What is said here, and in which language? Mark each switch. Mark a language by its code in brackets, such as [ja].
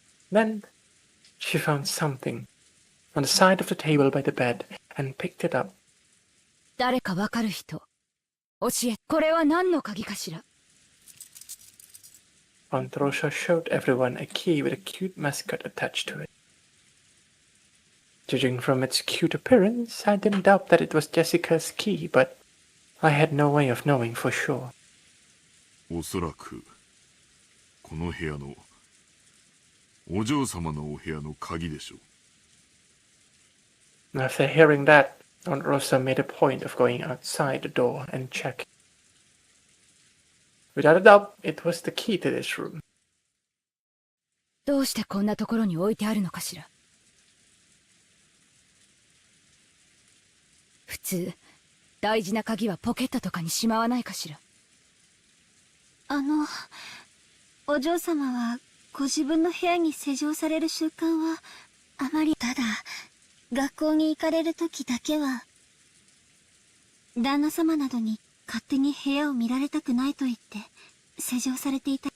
[en] Then she found something on the side of the table by the bed and picked it up. [ja] 誰かわかる人、教え、これは何の鍵かしら。 [en] Aunt Rosa showed everyone a key with a cute mascot attached to it. Judging from its cute appearance, I didn't doubt that it was Jessica's key, but I had no way of knowing for sure. [ja] おそらくこの部屋のお嬢様のお部屋の鍵でしょう。 [en] After hearing that, Aunt Rosa made a point of going outside the door and checking. Without a doubt, it was the key to this room. [ja] どうしてこんなところに置いてあるのかしら。普通、大事な鍵はポケットとかにしまわないかしら。お嬢様はご自分の部屋に施錠される習慣はあまり。ただ学校に行かれる時だけは旦那様などに勝手に部屋を見られたくないと言って施錠されていた。